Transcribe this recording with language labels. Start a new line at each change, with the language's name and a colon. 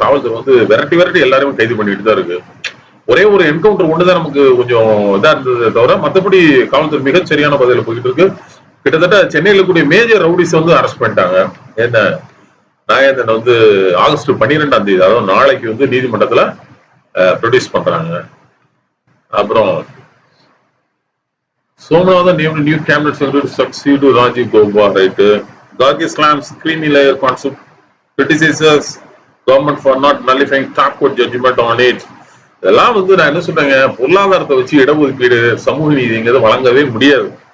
Tamil: காவல்துறை வந்து விரட்டி விரட்டி எல்லாருமே கைது பண்ணிட்டு தான் இருக்கு. ஒரே ஒரு என்கவுண்டர் ஒண்ணுதான் நமக்கு கொஞ்சம் இதா இருந்ததை தவிர மத்தபடி காவல்துறை மிகச் சரியான பதில போயிட்டு இருக்கு. கிட்டத்தட்ட சென்னையில கூடிய மேஜர் ரவுடிஸ் வந்து அரெஸ்ட் பண்ணிட்டாங்க. என்ன நாகேந்திரன் வந்து ஆகஸ்ட் 12ஆம் தேதி, அதாவது நாளைக்கு வந்து நீதிமன்றத்துல ப்ரொடியூஸ் பண்றாங்க. அப்புறம்
English: Somnathan named new cabinet secretary to succeed Rajiv Gauba, right? Gargi slams creamy layer concept, criticizes government for not nullifying top court judgment on it.
Tamil: இதெல்லாம் வந்து நான் என்ன சொல்றேங்க, பொருளாதாரத்தை வச்சு இடஒதுக்கீடு சமூக நீதிங்கிறது வழங்கவே முடியாது.